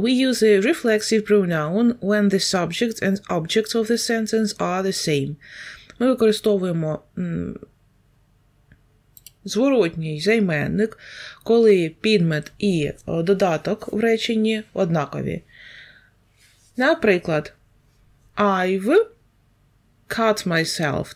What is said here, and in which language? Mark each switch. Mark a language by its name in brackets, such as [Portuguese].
[English] We use a reflexive pronoun when the subject and object of the sentence are the same. [Ukrainian] Ми використовуємо зворотній займенник, коли підмет і додаток в реченні однакові. [English] Наприклад, I've cut myself.